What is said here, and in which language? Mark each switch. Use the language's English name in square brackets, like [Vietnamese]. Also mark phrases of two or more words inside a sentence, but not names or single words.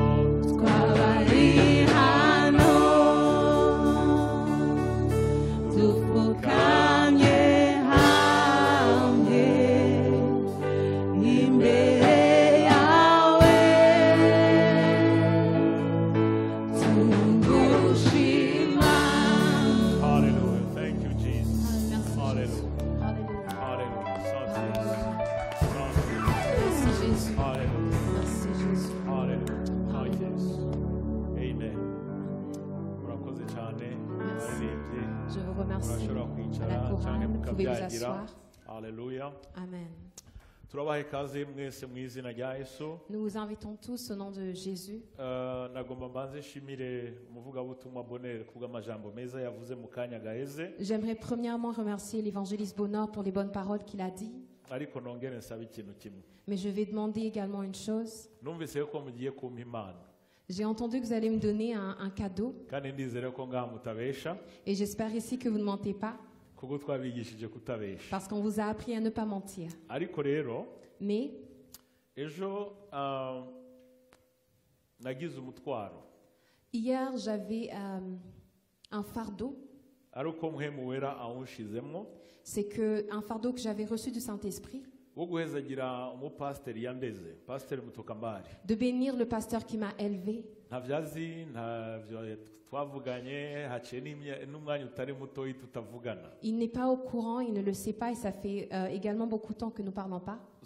[Kinyarwanda] twabari hano dupfukamye hamwe imbere yawe tugushima. [English] Hallelujah. Thank you, Jesus. [French] Merci, [English] Hallelujah. [French] Alléluia. [English] Hallelujah. [French] Merci, Jésus. [English] Hallelujah. [French] Merci, Jésus. [English] Hallelujah. Oh, yes. Amen. [Kinyarwanda] Murakoze cyane baririmbye, [French] Je vous remercie. [Kinyarwanda] murashobora [French] À [Kinyarwanda] kwicara [French] la [Kinyarwanda] cyangwa [French] chorale, vous pouvez vous [Kinyarwanda] mukabyagira. [French] asseoir. [English] Hallelujah. Amen. [Kinyarwanda] Turabaha ikaze mwese mu izina rya Yesu. [French] Nous vous invitons tous au nom de Jésus. [Kinyarwanda] Nagomba mbanze nshimire umuvugabutumwa Bonheur kubw'amajambo meza yavuze mu kanya gaheze, [French] J'aimerais premièrement remercier l'évangéliste Bonheur pour les bonnes paroles qu'il a dit. [Kinyarwanda] ariko nongere nsabe ikintu kimwe. [French] Mais je vais demander également une chose. [Kinyarwanda] Numvise ko mugiye kumpa impano, [French] J'ai entendu que vous allez me donner un cadeau. [Kinyarwanda] kandi ndizere ko ngaha mutabesha, [French] Et j'espère ici que vous ne mentez pas. [Kinyarwanda] kuko twabigishije kutabesha. [French] Parce qu'on vous a appris à ne pas mentir. [Kinyarwanda] Ariko rero [French] Mais [Kinyarwanda] ejo nagize umutwaro, [French] hier, j'avais un fardeau. [Kinyarwanda] ari uko Mpwemu Wera awunshizemo, [French] c'est qu'un fardeau que j'avais reçu du Saint-Esprit, de bénir le pasteur qui m'a élevé. Il n'est pas au courant, il ne le sait pas et ça fait également beaucoup de temps que nous ne parlons pas.